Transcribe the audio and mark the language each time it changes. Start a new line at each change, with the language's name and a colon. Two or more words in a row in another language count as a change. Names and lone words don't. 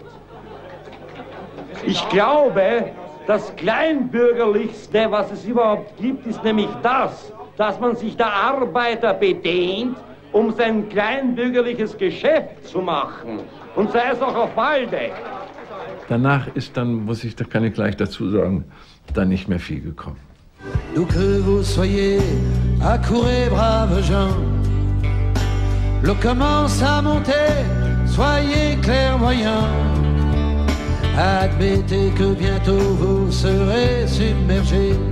German: Ich glaube, das Kleinbürgerlichste, was es überhaupt gibt, ist nämlich das, dass man sich der Arbeiter bedient, um sein kleinbürgerliches Geschäft zu machen. Und sei es auch auf Waldeck. Danach ist dann, da kann ich gleich dazu sagen, dann nicht mehr viel gekommen.
French: D'où que vous soyez, accourez, braves gens. L'eau commence à monter, soyez clairvoyants. Admettez que bientôt vous serez submergés.